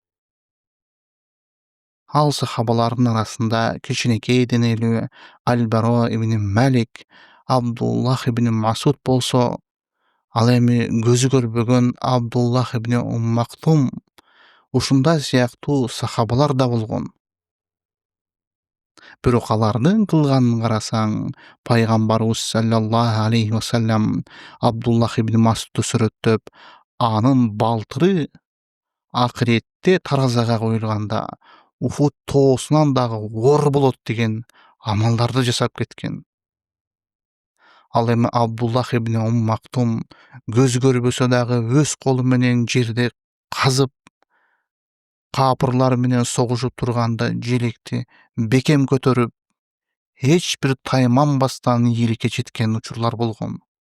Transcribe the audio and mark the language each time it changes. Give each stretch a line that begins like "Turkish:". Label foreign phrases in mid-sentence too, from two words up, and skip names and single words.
Kyrgyz: Ал сахабалардын арасында кичинекей денелүү Аль-Баро ибн Малик, Абдуллах ибн Масуд болсо, ал эми көзү көрбөгөн Абдуллах ибн Мактум ушундай сыяктуу сахабалар да болгон. Бирок алардын кылганын карасаң, пайгамбарыбыз
Arabic: صلى الله عليه وسلم
Kyrgyz: Абдуллах ибн Масудду сүрөттөп, анын балтыры акыретте таразага коюлганда Ухуд тоосунан дагы оор болот деген амалдарды жасап кеткен. Ал эми Абдуллах ибн Мактум көзү көрбөсө дагы өз колу менен жерди казып, капырлар менен согушуп турганда желекти бекем көтөрүп, эч бир тайманбастан ийгиликке жеткен учурлар болгон.